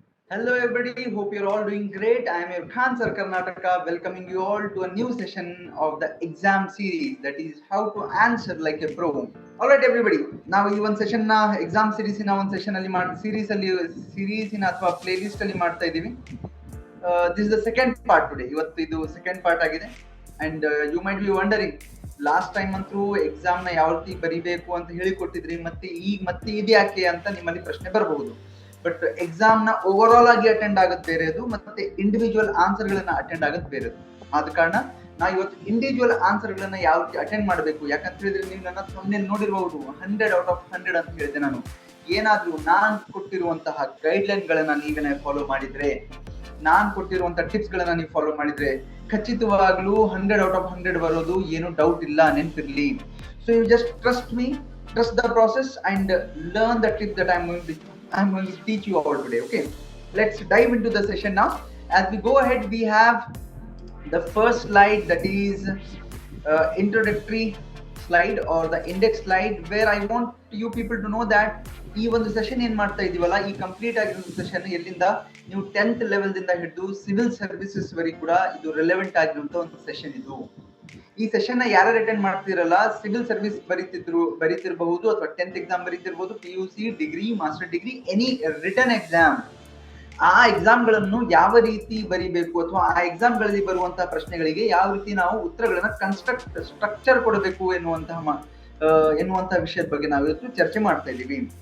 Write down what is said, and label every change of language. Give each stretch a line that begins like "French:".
English: Hello everybody, hope you're all doing great. I am your Khan Sir Karnataka, welcoming you all to a new session of the exam series, that is how to answer like a pro. Alright everybody,
Kannada: ನಾವು ಈ ಒಂದು session ನ exam series ನ ಒಂದು session ಅಲ್ಲಿ ಸೀರೀಸಿನ ಅಥವಾ play list ಅಲ್ಲಿ ಮಾಡ್ತಾ ಇದೀವಿ.
English: This the second part today.
Kannada: ಇವತ್ತು ಇದು ಸೆಕೆಂಡ್ ಪಾರ್ಟ್ ಆಗಿದೆ.
English: and you might be wondering,
Kannada: last time ಅಂತೂ ಎಕ್ಸಾಮ್ ನ ಯಾವ ರೀತಿ ಬರಿಬೇಕು ಅಂತ ಹೇಳಿಕೊಟ್ಟಿದ್ರಿ, ಮತ್ತೆ ಇದ್ಯಾಕೆ ಅಂತ ನಿಮ್ಮಲ್ಲಿ ಪ್ರಶ್ನೆ ಬರಬಹುದು. ಬಟ್ ಎಕ್ಸಾಮ್ ನ ಓವರ್ ಆಲ್ ಆಗಿ ಅಟೆಂಡ್ ಆಗೋದು ಬೇರೆದು, ಮತ್ತೆ ಇಂಡಿವಿಜುವಲ್ ಆನ್ಸರ್ ಗಳನ್ನ ಅಟೆಂಡ್ ಆಗೋದು ಬೇರೆದು. ಆದ ಕಾರಣ ನಾ ಇವತ್ತು ಇಂಡಿವಿಜುವಲ್ ಆನ್ಸರ್ ಗಳನ್ನ ಯಾವ ರೀತಿ ಅಟೆಂಡ್ ಮಾಡಬೇಕು, ಯಾಕಂತ ಹೇಳಿದ್ರೆ ನೀವು ನನ್ನ ಥಂಬ್ನೇಲ್ ನೋಡಿರಬಹುದು 100 out of 100 ಅಂತ ಹೇಳಿದೆ ನಾನು. ಏನಾದ್ರೂ ನಾನ್ ಕೊಟ್ಟಿರುವಂತಹ ಗೈಡ್ ಲೈನ್ ಗಳನ್ನ ನೀವೇನೇ ಫಾಲೋ ಮಾಡಿದ್ರೆ, ನಾನ್ ಕೊಟ್ಟಿರುವಂತಹ ಟಿಪ್ಸ್ ಗಳನ್ನ ನೀವು ಫಾಲೋ ಮಾಡಿದ್ರೆ ಖಚಿತವಾಗ್ಲೂ 100 out of 100 ಬರೋದು ಏನು ಡೌಟ್ ಇಲ್ಲ, ನೆನ್ಪಿರ್ಲಿ.
English: So you just trust me, trust the process and learn the tip that I'm going to teach you all today. Okay, let's dive into the session now. As we go ahead, we have the first slide, that is introductory slide or the index slide, where I want you people to know that
Kannada: ಈ ಒಂದು session ಏನ್ ಮಾಡ್ತಾ ಇದೀವಲ್ಲ, ಈ complete ಆಗಿರೋ session ಎಲ್ಲಿಂದ ನೀವು 10th level ದಿಂದ ಹಿಡಿದು ಸಿವಿಲ್ ಸರ್ವಿಸಸ್ ವರೆಗೂ ಕೂಡ ಇದು ರೆಲೆವೆಂಟ್ ಆಗಿರುವಂತ ಒಂದು ಸೆಷನ್ ಇದು. ಈ ಸೆಷನ್ ನ ಯಾರು ಅಟೆಂಡ್ ಮಾಡ್ತಿರಲ್ಲ, ಸಿವಿಲ್ ಸರ್ವಿಸ್ ಬರೀತಿರಬಹುದು ಅಥವಾ 10th exam ಬರೀತಿರ್ಬೋದು, PUC, degree, master degree, any return exam. ಆ ಎಕ್ಸಾಮ್ ಗಳನ್ನು ಯಾವ ರೀತಿ ಬರೀಬೇಕು ಅಥವಾ ಆ ಎಕ್ಸಾಮ್ ಗಳಲ್ಲಿ ಬರುವಂತಹ ಪ್ರಶ್ನೆಗಳಿಗೆ ಯಾವ ರೀತಿ ನಾವು ಉತ್ತರಗಳನ್ನ ಸ್ಟ್ರಕ್ಚರ್ ಕೊಡಬೇಕು ಎನ್ನುವಂತಹ ವಿಷಯದ ಬಗ್ಗೆ ನಾವು ಇವತ್ತು ಚರ್ಚೆ ಮಾಡ್ತಾ ಇದ್ದೀವಿ.